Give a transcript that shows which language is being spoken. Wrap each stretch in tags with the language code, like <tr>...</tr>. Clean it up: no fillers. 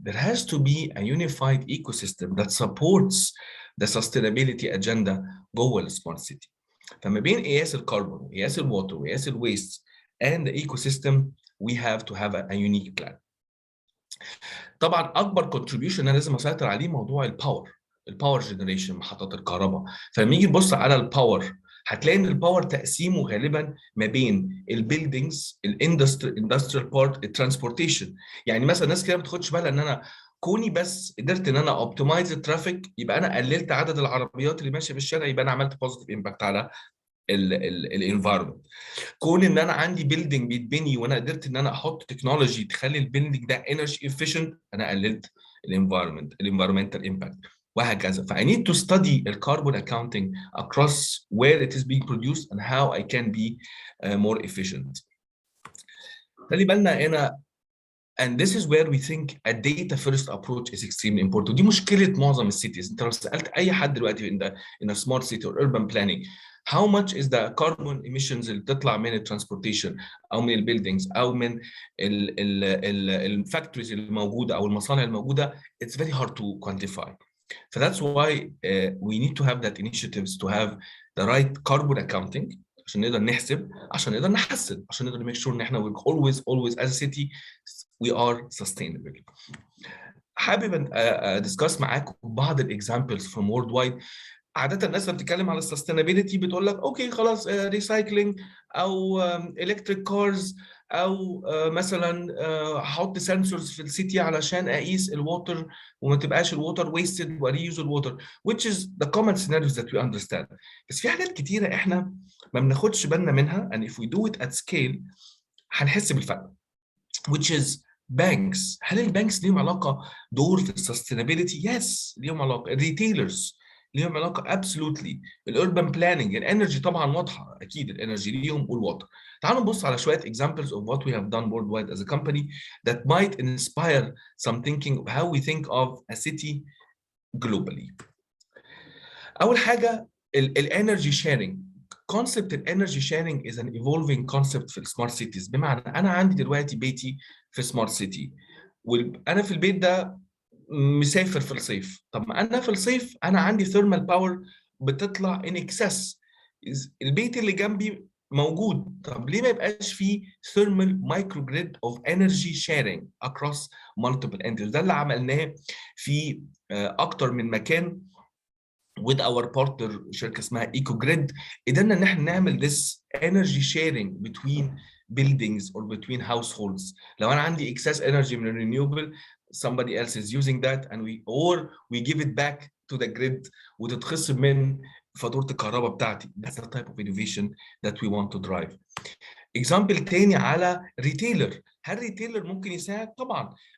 <en>There has to be a unified ecosystem that supports the sustainability agenda</en> <ar>جوه السمارت سيتي. فما بين قياس الكربون وقياس الواتر وقياس الويست</ar> <en>and the ecosystem we have to have a unique plan.</en> <ar>طبعا اكبر contribution انا لازم اسيطر عليه موضوع الباور جنريشن، محطات الكهرباء. فلما نيجي نبص على الباور هتلاقي ان الباور تقسيمه غالبا ما بين البيلدينجز، الاندستريال بارت، الترانسبورتيشن. يعني مثلا الناس كده ما بتاخدش بالها ان انا كوني بس قدرت ان انا اوبتمايز الترافيك يبقى انا قللت عدد العربيات اللي ماشيه في الشارع، يبقى انا عملت بوزيتيف امباكت على الانفايرمنت. كون ان انا عندي بيلدينج بيتبني وانا قدرت ان انا احط تكنولوجي تخلي البيلدينج ده انرجي افيشنت، انا قللت الانفايرمنتال امباكت وهكذا.</ar> <en>ف I need to study الكربون accounting across where it is being produced and how I can be more efficient.</en> <ar>خلي بالنا هنا</ar> <en>and this is where we think a data first approach is extremely important.</en> <ar>دي مشكلة معظم السيتيز. انت لو سألت اي حد دلوقتي</ar> <en>in a smart city or urban planning how much is the carbon emissions</en> <ar>اللي بتطلع من الترانسبورتيشن او من البيلدينجز او من الفاكتوريز الموجوده او المصانع الموجوده.</ar> <en>It's very hard to quantify. So that's why we need to have that initiatives to have the right carbon accounting</en> <ar>عشان نقدر نحسب، عشان نقدر</ar> <en>نحسن، عشان نقدر make sure</en> <ar>ان احنا</ar> <en>we always as a city we are sustainable.</en> <ar>حابب discuss معاكم بعض الاكزامبلز</ar> <en>from worldwide.</en> <ar>عادة الناس لما بتتكلم على السستينابيلتي بتقول لك اوكي خلاص ريسايكلينج او الكتريك كارز او مثلا هحط سنسورز في السيتي علشان اقيس الووتر وما تبقاش الووتر ويستد وريوز الووتر</ar> <en>which is the common scenarios that we understand.</en> <ar>بس في حاجات كتيرة احنا ما بناخدش بالنا منها</ar> <en>and if we do it at scale</en> <ar>هنحس بالفرق</ar> <en>which is banks.</en> <ar>هل البانكس ليهم علاقة دور في السستينابيلتي؟ يس ليهم علاقة. الريتيلرز ليهم علاقة absolutely. الاربن بلاننج، الانرجي طبعا واضحة اكيد الانرجي ليهم والواتر.</ar> <en>تعالوا نبص على شوية examples of what we have done worldwide as a company that might inspire some thinking of how we think of a city globally.</en> <ar>أول حاجة الانرجي شيرنج.</ar> <en>concept الانرجي sharing is an evolving concept في السمارت سيتيز.</en> <ar>بمعنى أنا عندي دلوقتي بيتي في سمارت سيتي وأنا في البيت ده مسافر في الصيف. طب ما أنا في الصيف أنا عندي ثيرمال باور بتطلع</ar> <en>in excess.</en> <ar>البيت اللي جنبي موجود، طب ليه ما يبقاش فيه</ar> <en>thermal microgrid of energy sharing across multiple entities؟</en> <ar>ده اللي عملناه في أكتر من مكان</ar> <en>with our partner</en> <ar>شركة اسمها EcoGrid. قدرنا إن احنا نعمل</ar> <en>this energy sharing between buildings or between households.</en> <ar>لو أنا عندي</ar> <en>excess energy من renewable somebody else is using that and we give it back to the grid</en> <ar>وتتخصم من فاتورة الكهرباء بتاعتي.</ar> <en>That's the type of innovation that we want to drive. example</en> <ar>تاني على</ar> <en>retailer.</en> <ar>هل retailer ممكن يساعد؟ طبعا.</ar>